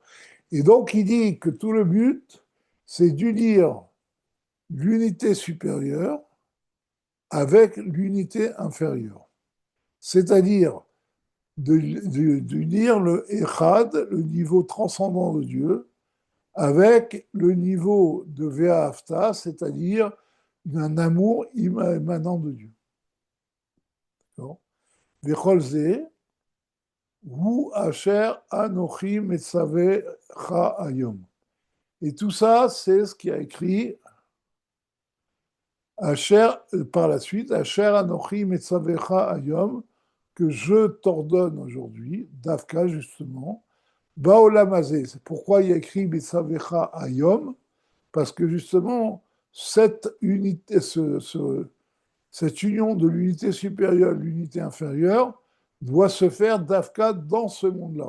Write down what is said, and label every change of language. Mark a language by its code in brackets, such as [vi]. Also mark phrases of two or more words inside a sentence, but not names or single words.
[fr] Et donc, il dit que tout le but, c'est d'unir l'unité supérieure avec l'unité inférieure. C'est-à-dire d'unir le Echad, le niveau transcendant de Dieu, avec le niveau de Ve'ahavta, c'est-à-dire un amour émanant de Dieu. [he] וכל זה הוא אשר אנכי מצוך היום. [fr] Et tout ça, c'est ce qui a écrit Asher, par la suite, [he] אשר אנכי מצוך היום, [fr] que je t'ordonne aujourd'hui, Dafka justement, Baolamazé. C'est pourquoi il y a écrit [he] מצוך היום, [fr] parce que justement, cette unité, cette union de l'unité supérieure et de l'unité inférieure doit se faire d'Afka dans ce monde-là.